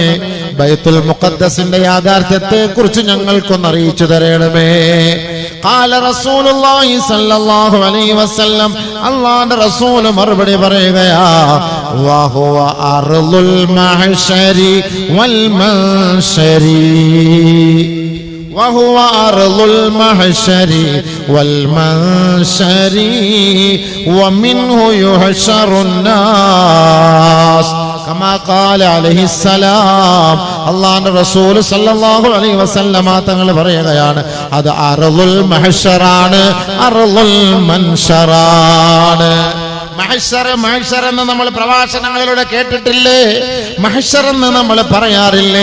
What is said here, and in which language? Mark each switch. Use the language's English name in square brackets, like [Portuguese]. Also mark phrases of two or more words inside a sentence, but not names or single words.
[Malayalam] ബൈത്തുൽ മുഖദ്ദസിന്റെ യാഥാർത്ഥ്യത്തെ കുറിച്ച് ഞങ്ങൾക്കൊന്ന് അറിയിച്ചു തരണമേ. [Arabic] قال رسول الله صلى الله عليه وسلم, [Malayalam] അല്ലാഹുവിന്റെ റസൂൽ മറുപടി പറയുകയാ, [Arabic] وهو أرض المحشر والمنشر, وهو أرض المحشر والمنشر ومنه يحشر الناس كما قال عليه السلام. [Malayalam] അല്ലാഹുവിന്റെ റസൂൽ [Arabic] صلى الله عليه وسلم [Malayalam] തങ്ങൾ പറയുകയാണ്, അത് അർളുൽ മഹ്ശറാണ്, അർളുൽ മൻശറാണ്. മഹ്ശർ എന്ന് നമ്മൾ പ്രഭാഷണങ്ങളിലൂടെ കേട്ടിട്ടില്ലേ? മഹ്ശർ എന്ന് നമ്മൾ പറയാറില്ലേ?